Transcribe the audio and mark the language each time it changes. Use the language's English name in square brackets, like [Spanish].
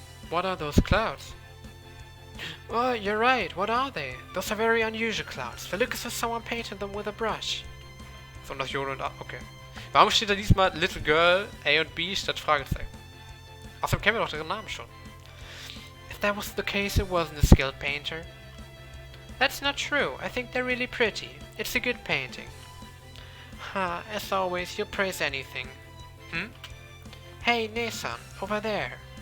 [English] What are those clouds? Oh, you're right, what are they? Those are very unusual clouds. They look as if someone painted them with a brush. [German] So das J und A, okay. Warum steht da diesmal Little Girl A und B statt Fragezeichen? Außerdem kennen wir doch deren Namen schon. [English] If that was the case, it wasn't a skilled painter. That's not true. I think they're really pretty. It's a good painting. Ha, as always, you praise anything. Hey, Ne-san, over there.